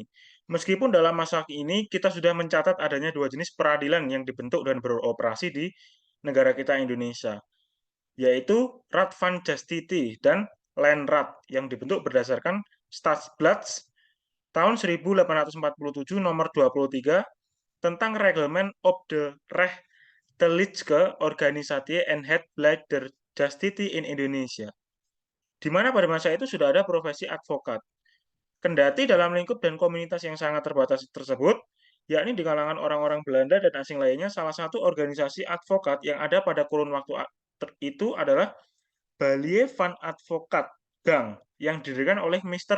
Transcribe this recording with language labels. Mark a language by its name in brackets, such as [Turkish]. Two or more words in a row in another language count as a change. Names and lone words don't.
[Indonesian] Meskipun dalam masa ini kita sudah mencatat adanya dua jenis peradilan yang dibentuk dan beroperasi di negara kita Indonesia, yaitu Raad van Justitië dan Landrat yang dibentuk berdasarkan Stadsblad tahun 1847 nomor 23 tentang Reglement op de Rechterlijke Organisatie en het Beleid der Justitie in Indonesia, di mana pada masa itu sudah ada profesi advokat. Kendati dalam lingkup dan komunitas yang sangat terbatas tersebut, yakni di kalangan orang-orang Belanda dan asing lainnya, salah satu organisasi advokat yang ada pada kurun waktu itu adalah Balie van Advocat Gang, yang didirikan oleh Mr.